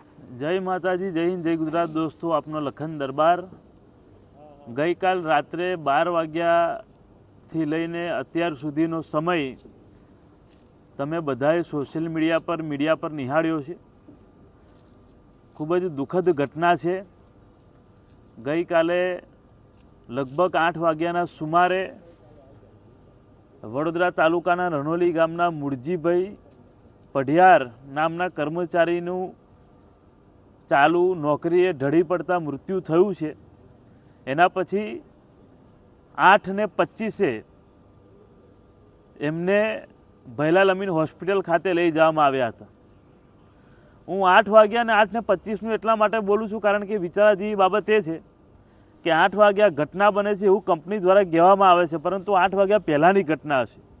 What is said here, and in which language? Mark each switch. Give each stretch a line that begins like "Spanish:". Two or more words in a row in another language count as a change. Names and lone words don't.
Gujarati: જય માતાજી, જય હિંદ, જય ગુજરાત। દોસ્તો, આપનો લખન દરબાર। ગઈ કાલ રાત્રે 12 વાગ્યાથી લઈને અત્યાર સુધીનો સમય તમે બધાએ
English: social media
Gujarati: પર નિહાળ્યો છે। ખૂબ જ દુખદ ઘટના છે। ગઈ કાલે લગભગ 8 વાગ્યાના સુમારે વડોદરા તાલુકાના રનોલી ગામના મૂળજીભાઈ પઢિયાર નામના કર્મચારીનું ચાલુ નોકરીએ ઢળી પડતા મૃત્યુ થયું છે। એના પછી 8:25 એમને ભૈલાલ અમીન હોસ્પિટલ ખાતે લઈ જવામાં આવ્યા હતા। હું 8 વાગ્યા અને 8:25નું એટલા માટે બોલું છું કારણ કે વિચારા જેવી બાબત એ છે કે 8 વાગ્યા ઘટના બને છે એવું કંપની દ્વારા કહેવામાં આવે છે, પરંતુ 8 વાગ્યા પહેલાંની ઘટના હશે।